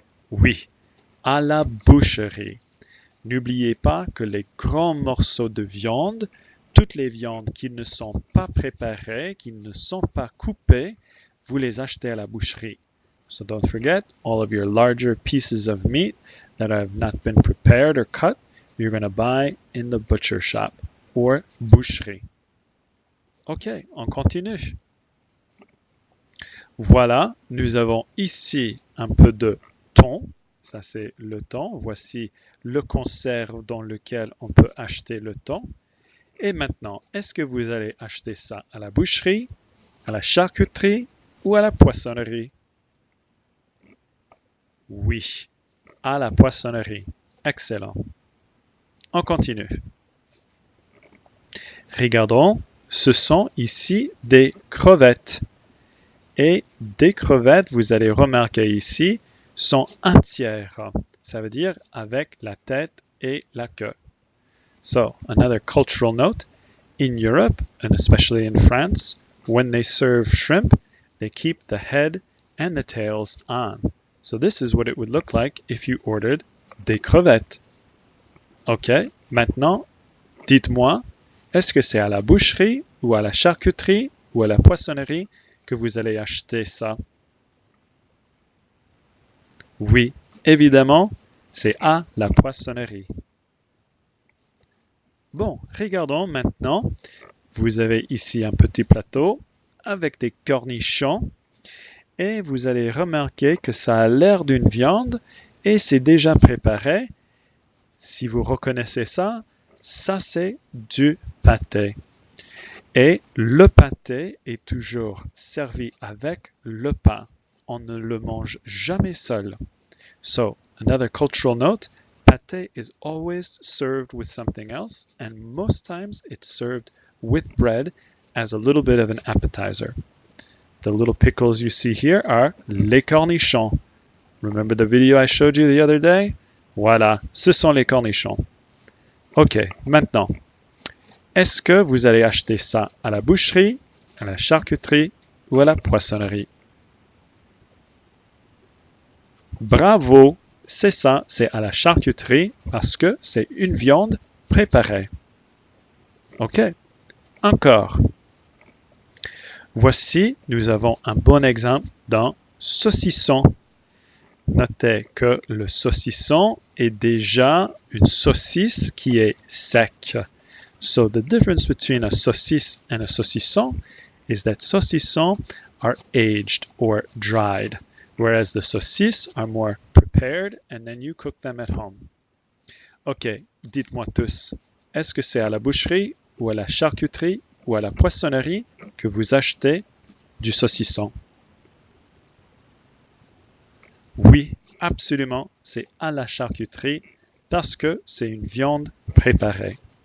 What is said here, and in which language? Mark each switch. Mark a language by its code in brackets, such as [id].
[fr] Oui, à la boucherie. N'oubliez pas que les grands morceaux de viande, toutes les viandes qui ne sont pas préparées, qui ne sont pas coupées, vous les achetez à la boucherie. [en] So don't forget, all of your larger pieces of meat that have not been prepared or cut, you're going to buy in the butcher shop or boucherie. [fr] Ok, on continue. Voilà, nous avons ici un peu de thon. Ça, c'est le thon. Voici le conserve dans lequel on peut acheter le thon. Et maintenant, est-ce que vous allez acheter ça à la boucherie, à la charcuterie ou à la poissonnerie? Oui, à la poissonnerie. Excellent. On continue. Regardons, ce sont ici des crevettes. Et des crevettes, vous allez remarquer ici, sont entières. Ça veut dire avec la tête et la queue. [en] So, another cultural note, in Europe, and especially in France, when they serve shrimp, they keep the head and the tail's on. So this is what it would look like if you ordered des crevettes. [fr] OK, maintenant, dites-moi, est-ce que c'est à la boucherie ou à la charcuterie ou à la poissonnerie que vous allez acheter ça? Oui, évidemment, c'est à la poissonnerie. Bon, regardons maintenant. Vous avez ici un petit plateau avec des cornichons et vous allez remarquer que ça a l'air d'une viande et c'est déjà préparé. Si vous reconnaissez ça, ça c'est du pâté. Et le pâté est toujours servi avec le pain. On ne le mange jamais seul. [en] So, another cultural note, pâté is always served with something else, and most times it's served with bread as a little bit of an appetizer. The little pickles you see here are les cornichons. Remember the video I showed you the other day? [fr] Voilà, ce sont les cornichons. OK, maintenant, est-ce que vous allez acheter ça à la boucherie, à la charcuterie ou à la poissonnerie? Bravo, c'est ça, c'est à la charcuterie parce que c'est une viande préparée. OK, encore. Voici, nous avons un bon exemple dans saucisson. Notez que le saucisson est déjà une saucisse qui est sec. [en] So the difference between a saucisse and a saucisson is that saucissons are aged or dried, whereas the saucisses are more prepared and then you cook them at home. [fr] OK, dites-moi tous, est-ce que c'est à la boucherie ou à la charcuterie ou à la poissonnerie que vous achetez du saucisson? Oui, absolument, c'est à la charcuterie parce que c'est une viande préparée.